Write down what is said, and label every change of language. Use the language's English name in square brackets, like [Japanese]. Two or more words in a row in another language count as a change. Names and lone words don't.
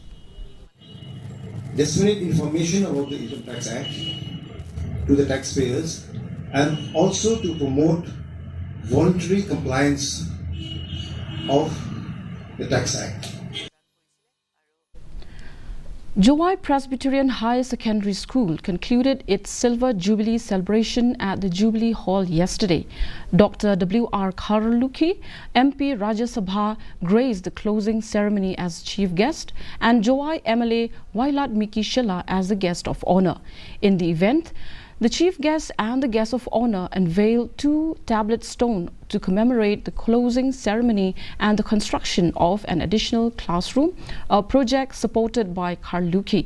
[English] Disseminate information about the Income Tax Act to the taxpayers and also to promote voluntary compliance of the Tax Act. Jowai Presbyterian High Secondary School concluded its Silver Jubilee celebration at the Jubilee Hall yesterday. Dr. W.R. Karaluki, MP Rajya Sabha, graced the closing ceremony as chief guest and Jowai MLA Wailat Miki Shilla as the guest of honor. In the event, the chief guest and the guest of honor unveiled 2 tablet stone to commemorate the closing ceremony and the construction of an additional classroom, a project supported by Karluki.